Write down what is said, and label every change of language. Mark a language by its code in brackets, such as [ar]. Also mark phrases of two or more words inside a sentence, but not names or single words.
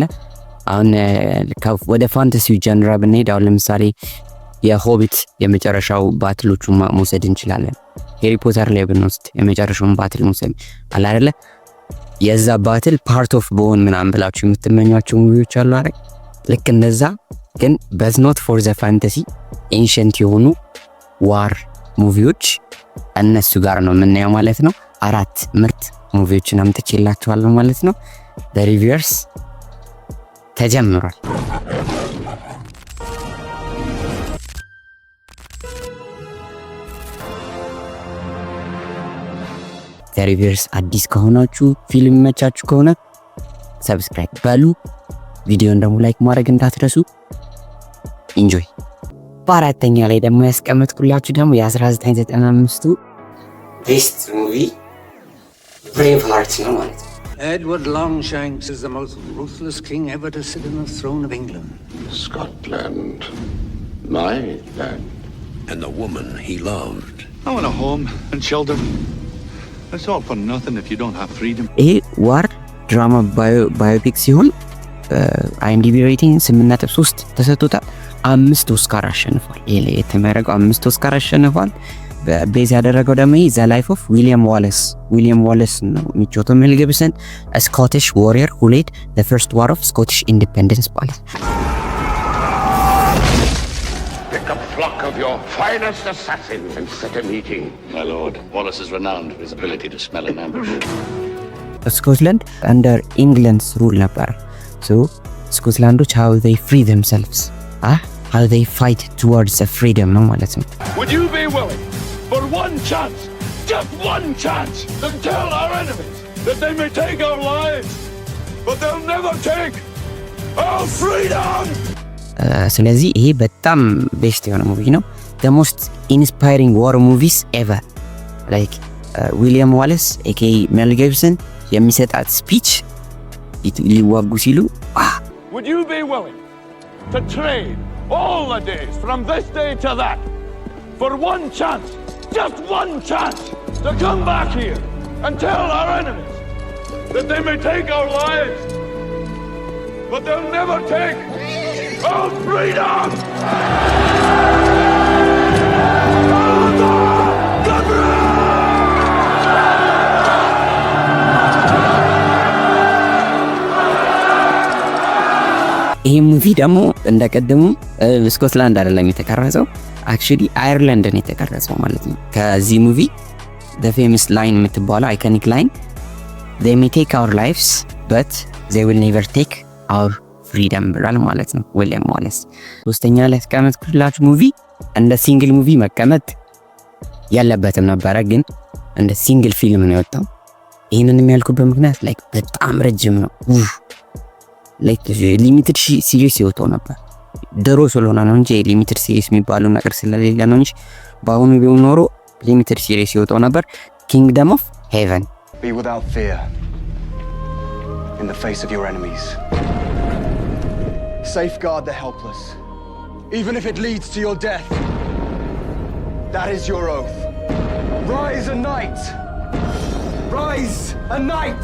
[am] አሁን ወደ ፋንታሲው ጀነራ ብንሄድ አሁን ለምሳሌ የሆቢት የመጨረሻው ባትሎቹን መውሰድ እንችላለን። ሃሪ ፖተር ላይ ብንወስድ የመጨረሻውን ባትል መውሰድ አይደል? የዛ ባትል ፓርት ኦፍ ቦን ምናምን ብላችሁ የምትመኟቸው ሙቪዎች አሉ አይደል? ልክ እንደዛ ግን [en] but not for the fantasy [am] ኤንሸንት የሆኑ ዋር ሙቪዎች እነሱ ጋር ነው የምናየው ማለት ነው። 4 ምርጥ ሙቪዎችን አምጥቼላችኋለሁ ማለት ነው። [en] the reviewers [am] ተጀምሯል። [en] the reviewers [am] አዲስ ከሆናችሁ ፊልም መቻችሁ ከሆነ ሰብስክራይብ በሉ፣ ቪዲዮን ደግሞ ላይክ ማድረግ እንዳትረሱ። ኢንጆይ። በአራተኛ ላይ ደግሞ ያስቀመጥኩላችሁ ደግሞ የ1995ቱ [en] best movie [am] ብሬቭ ሃርት ነው ማለት ነው። [en] Edward Longshanks is the most ruthless king ever to sit on the throne of England. Scotland, my land. And the woman he loved. I want a home and shelter. It's all for nothing if you don't have freedom. [am] ይሄ [en] war drama biopic [am] ሲሆን [en] IMDb rating [am] 8.3 ተሰጥቶታል። 5 ኦስካር አሸንፏል። ይሄ ላይ የተመረቀው 5 ኦስካር አሸንፏል። ቤዝ ያደረገው ደግሞ ዘ ላይፍ ኦፍ ዊሊያም ዋለስ ነው። ሚቾቶ ሜል ጊብሰን [en] Scottish warrior who led the first war of Scottish independence [am] ማለት [en] Pick a flock of your finest assassins and set a meeting. My lord, Wallace is renowned for his ability to smell an ambush. ስኮትላንድ under England's rule ነበር። so ስኮትላንዶች how they free themselves how they fight towards the freedom [am] ነው ማለት ነው። [en] Would you be willing for one chance, just one chance, to tell our enemies that they may take our lives, but they'll never take our freedom? [am] ስለዚህ ይሄ በጣም ቤስት የሆነ ሙቪ ነው። [en] the most inspiring war movies ever. [am] like ዊሊያም ዋለስ aka ሜል ጊብሰን የሚሰጣት ስፒች ሊዋጉ ሲሉ [en] Would you be willing to trade all the days from this day to that for one chance, just one chance, to come back here and tell our enemies that they may take our lives, but they'll never take our freedom? [am] ይሄ ሙቪ ደግሞ እንደቀደሙ ስኮትላንድ አይደለም የተቀረጸው፣ አክቹሊ አየርላንድ ነው የተቀረጸው ማለት ነው። ከዚህ ሙቪ [en] the famous line [am] የምትባለው [en] iconic line they may take our lives but they will never take our freedom [am] ብሏል ማለት ነው [en] ዊሊያም [am] ዋለስ። ሶስተኛ ላይ ያስቀመጥኩላችሁ ሙቪ እንደ [en] single movie [am] መቀመጥ ያለበትም ነበረ፣ ግን እንደ ሲንግል ፊልም ነው የወጣው። ይሄንን የሚያልኩበት ምክንያት ላይክ በጣም ረጅም ነው። [en] like limited series [am] ይወጣው ነበር ድሮ ስለሆነ ነው እንጂ [en] limited series [am] የሚባለው ነገር ስለሌለ ነው እንጂ በአሁኑ ቢሆን ኖሮ [en] limited series [am] ይወጣው ነበር። ኪንግደም ኦፍ ሄቨን [en] Be without fear in the face of your enemies. Safeguard the helpless, even if it leads to your death. That is your oath. Rise a knight. Rise a knight.